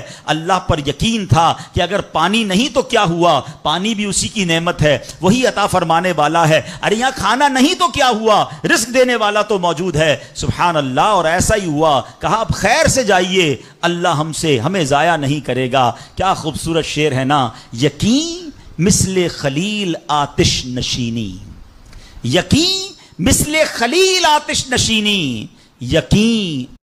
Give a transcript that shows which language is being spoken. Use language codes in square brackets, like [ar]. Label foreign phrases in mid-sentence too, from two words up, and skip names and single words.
[ur] اللہ پر یقین تھا کہ اگر پانی نہیں تو کیا ہوا، پانی بھی اسی کی نعمت ہے، وہی عطا فرمانے والا ہے۔ ارے یہاں کھانا نہیں تو کیا ہوا، رزق دینے والا تو موجود ہے، سبحان اللہ۔ اور ایسا ہی ہوا، کہا اب خیر سے جائیے، اللہ ہمیں ضائع نہیں کرے گا۔ کیا خوبصورت شعر ہے نا، [fa] یقین مثل خلیل آتش نشینی، یقین مثل خلیل آتش نشینی، یقین